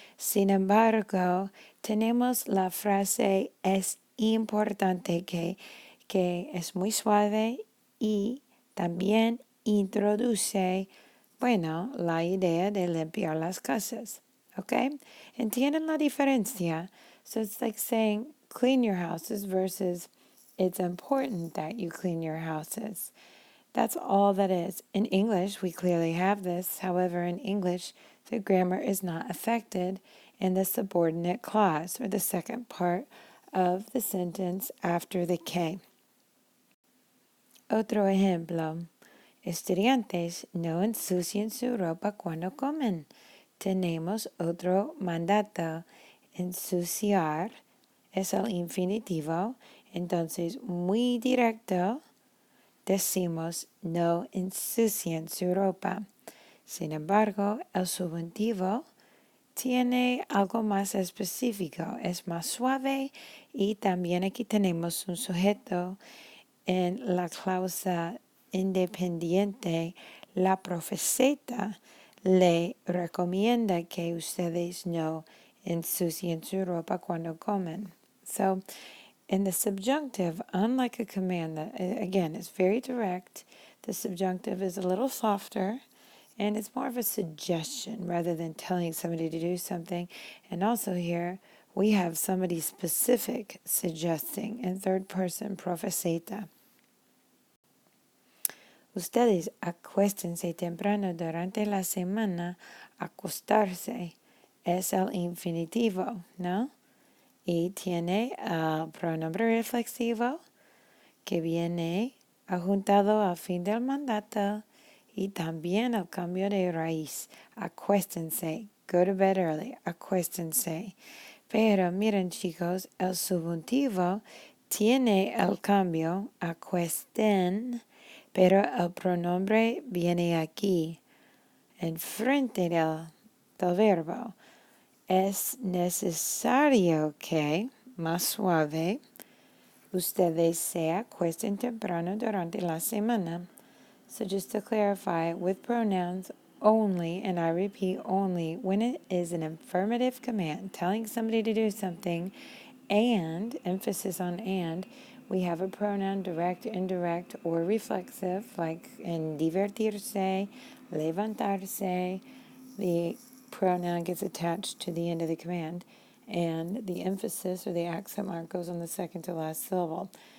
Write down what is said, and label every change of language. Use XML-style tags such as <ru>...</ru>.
<es>Sin embargo, tenemos la frase es importante que es muy suave y también introduce, bueno, la idea de limpiar las casas. ¿Ok? ¿Entienden la diferencia?</es> <en>So it's like saying clean your houses versus it's important that you clean your houses. That's all that is. In English, we clearly have this. However, in English, the grammar is not affected in the subordinate clause or the second part of the sentence after the K.</en> <es>Otro ejemplo. Estudiantes no ensucien su ropa cuando comen. Tenemos otro mandato. Ensuciar es el infinitivo. Entonces, muy directo, decimos no ensucien su ropa. Sin embargo, el subjuntivo tiene algo más específico, es más suave y también aquí tenemos un sujeto en la cláusula independiente. La profeceta le recomienda que ustedes no ensucien su ropa cuando comen.</es> <en>So, in the subjunctive, unlike a command that, again, is very direct, the subjunctive is a little softer and it's more of a suggestion rather than telling somebody to do something. And also here, we have somebody specific suggesting in third person, profeceta.</en> <es>Ustedes acuéstense temprano durante la semana. Acostarse es el infinitivo, ¿no? Y tiene el pronombre reflexivo que viene adjuntado al fin del mandato y también el cambio de raíz. Acuéstense,</es> <en>go to bed early,</en> <es>acuéstense. Pero miren chicos, el subjuntivo tiene el cambio, acuesten, pero el pronombre viene aquí, enfrente del verbo. Es necesario que, más suave, ustedes se acuesten temprano durante la semana.</es> <en>So just to clarify, with pronouns only, and I repeat only, when it is an affirmative command, telling somebody to do something, and, emphasis on and, we have a pronoun direct, indirect, or reflexive, like in divertirse, levantarse, the pronoun gets attached to the end of the command, and the emphasis or the accent mark goes on the second to last syllable.</en>